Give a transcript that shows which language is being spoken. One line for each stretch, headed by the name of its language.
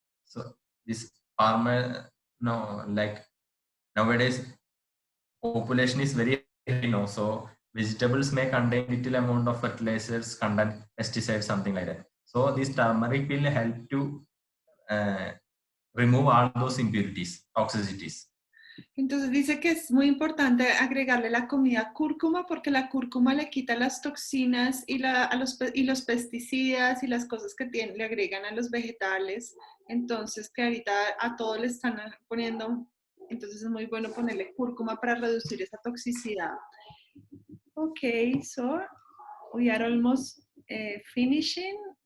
English: So this farmer, no, like nowadays population is very high now, so vegetables may contain little amount of fertilizers, contain pesticides, something like that. So this turmeric will help to remove all those impurities, toxicities.
Spanish: Entonces dice que es muy importante agregarle la comida cúrcuma porque la cúrcuma le quita las toxinas y los pesticidas y las cosas que le agregan a los vegetales. Entonces que ahorita a todo le están poniendo, entonces es muy bueno ponerle cúrcuma para reducir esa toxicidad.
English: Okay, so we are almost finishing.